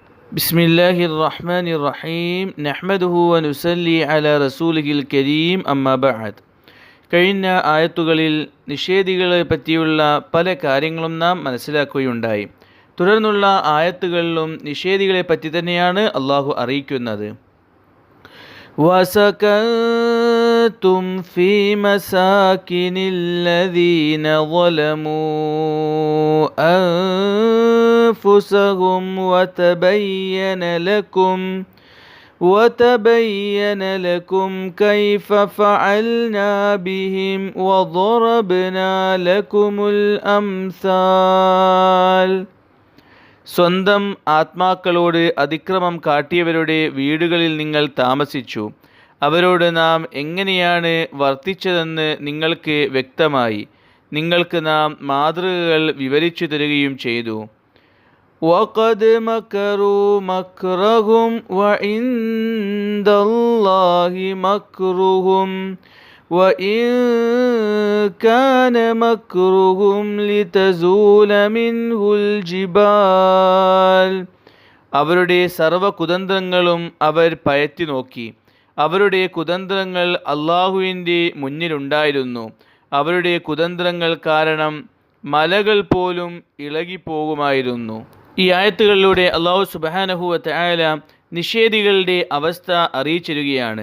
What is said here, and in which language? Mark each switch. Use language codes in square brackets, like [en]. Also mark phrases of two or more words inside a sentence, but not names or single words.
[ar] بسم الله الرحمن الرحيم نحمده ونصلي على رسوله الكريم أما بعد. [ml] കഴിഞ്ഞ ആയത്തുകളിൽ നിഷേധികളെ പറ്റിയുള്ള പല കാര്യങ്ങളും നാം മനസ്സിലാക്കുകയുണ്ടായി. തുടർന്നുള്ള ആയത്തുകളിലും നിഷേധികളെ പറ്റി തന്നെയാണ് അള്ളാഹു അറിയിക്കുന്നത്. [ar] وَسَكَنْتُمْ فِي مَسَاكِنِ الَّذِينَ ظَلَمُوا أَنفُسَهُمْ وَتَبَيَّنَ لَكُمْ كَيْفَ فَعَلْنَا بِهِمْ وَضَرَبْنَا لَكُمُ الْأَمْثَالَ. [ml] സ്വന്തം ആത്മാക്കളോട് അതിക്രമം കാട്ടിയവരുടെ വീടുകളിൽ നിങ്ങൾ താമസിച്ചു. അവരോട് നാം എങ്ങനെയാണ് വർത്തിച്ചതെന്ന് നിങ്ങൾക്ക് വ്യക്തമായി. നിങ്ങൾക്ക് നാം മാതൃകകൾ വിവരിച്ചു തരികയും ചെയ്തു. [ar] وَقَدْ مَكَرُوا مَكْرَهُمْ وَعِندَ اللَّهِ مَكْرُهُمْ وَإِنْ كَانَ مَكْرُهُمْ لِتَزُولَ مِنْهُ الْجِبَالُ. [ml] അവരുടെ സർവ്വ കുതന്ത്രങ്ങളും അവർ പയറ്റി നോക്കി. അവരുടെ കുതന്ത്രങ്ങൾ അള്ളാഹുവിൻ്റെ മുന്നിലുണ്ടായിരുന്നു. അവരുടെ കുതന്ത്രങ്ങൾ കാരണം മലകൾ പോലും ഇളകിപ്പോകുമായിരുന്നു. ഈ ആയത്തുകളിലൂടെ അള്ളാഹു [ar] سبحانه وتعالى [ml] നിഷേധികളുടെ അവസ്ഥ അറിയിച്ചിരിക്കുകയാണ്.